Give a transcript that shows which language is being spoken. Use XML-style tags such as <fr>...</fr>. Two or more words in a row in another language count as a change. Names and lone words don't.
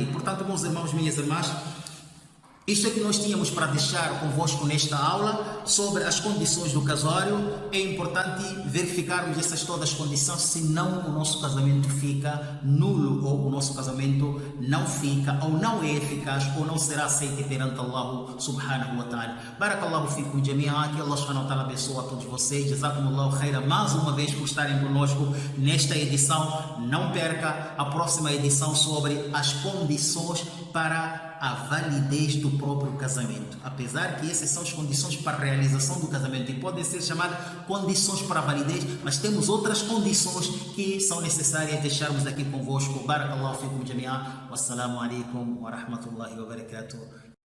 <pt>Portanto, meus irmãos, minhas irmãs, Isto é que nós tínhamos para deixar convosco nesta aula sobre as condições do casório. É importante verificarmos essas todas as condições, senão o nosso casamento fica nulo, ou o nosso casamento não fica, ou não é eficaz, ou não será aceito perante Allah</pt> <ar>سبحانه وتعالى. بارك الله فيكم جميعا,</ar> <pt>que Allah</pt> <ar>سبحانه وتعالى</ar> <pt>abençoe a todos vocês.</pt> <ar>جزاكم الله خيرا</ar> <pt>mais uma vez por estarem conosco nesta edição. Não perca a próxima edição sobre as condições para a validez do próprio casamento. Apesar que essas são as condições para a realização do casamento e podem ser chamadas condições para a validez, mas temos outras condições que são necessárias deixarmos aqui convosco.</pt> <ar>بارك الله فيكم جميعا. والسلام عليكم ورحمة الله وبركاته.</ar>